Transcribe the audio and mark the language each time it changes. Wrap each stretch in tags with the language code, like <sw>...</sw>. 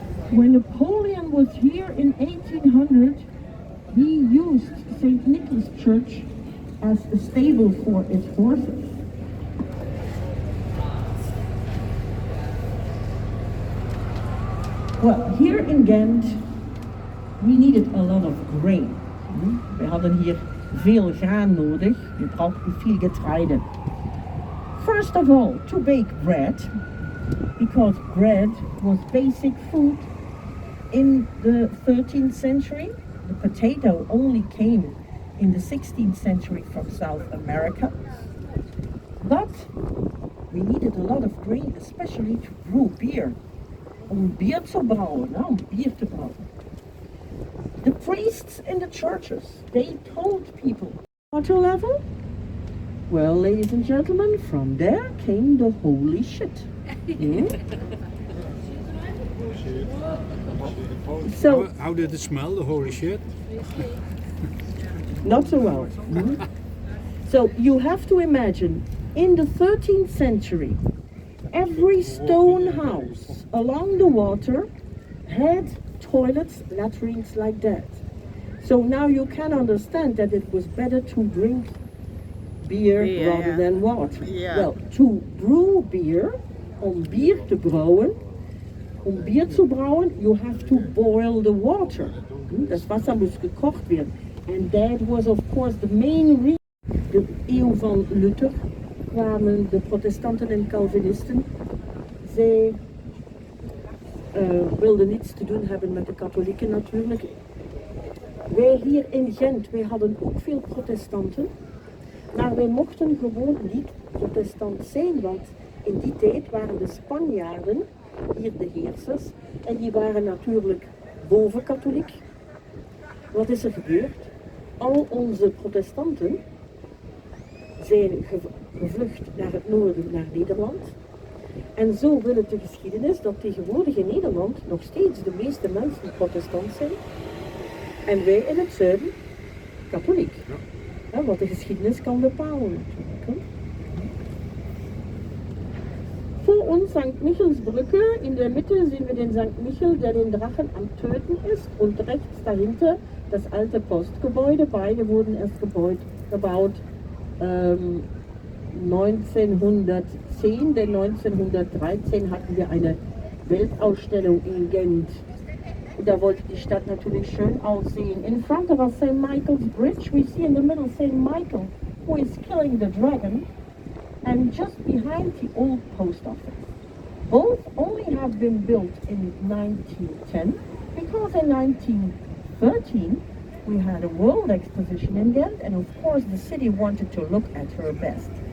<en>When Napoleon was here in 1800, he used St. Nicholas Church as a stable for its horses. Well, here in Ghent, we needed a lot of grain.</en> <nl>We hadden hier veel graan nodig.</nl> <de>We brauchten viel Getreide.</de> <en>First of all, to bake bread, because bread was basic food in the 13th century. The potato only came in the 16th century from South America. But we needed a lot of grain, especially to brew beer.</en> <nl>Om bier te brouwen, om bier te brouwen.</nl> <en>The priests in the churches, they told people, water level? Well, ladies and gentlemen, from there came the holy shit. So, How did it smell, the holy shit? not so well. So you have to imagine, in the 13th century, every stone house along the water had toilets, latrines like that. So now you can understand that it was better to drink beer rather than water. Well, to brew beer,</en> <nl>om bier te brouwen,</nl> <en>om bier te brouwen, you have to boil the water.</en> <de>Das Wasser moest gekocht werden.</de> <en>And that was of course the main reason.</en> <nl>De eeuw van Luther kwamen de protestanten en Calvinisten. Zij wilden niets te doen hebben met de katholieken natuurlijk. Wij hier in Gent, wij hadden ook veel protestanten. Maar wij mochten gewoon niet protestant zijn, want in die tijd waren de Spanjaarden hier de heersers. En die waren natuurlijk boven katholiek. Wat is er gebeurd? Al onze protestanten zijn gevlucht naar het noorden, naar Nederland. En zo wil het de geschiedenis dat tegenwoordig in Nederland nog steeds de meeste mensen protestant zijn. En wij in het zuiden katholiek. Ja, wat de geschiedenis kan bepalen natuurlijk. Hè. Voor ons St.</nl> <de>Michelsbrücke, in der Mitte sehen wir den St. Michel, der den Drachen am Töten ist, und rechts dahinter das alte Postgebäude. Beide wurden erst gebaut 1910, denn 1913 hatten wir eine Weltausstellung in Gent. Da wollte die Stadt natürlich schön aussehen.</de> <en>In front of us, St. Michael's Bridge, we see in the middle St. Michael, who is killing the dragon, and just behind the old post office. Both only have been built in 1910, because in 1913 we had a world exposition in Ghent, and of course the city wanted to look at her best.</en>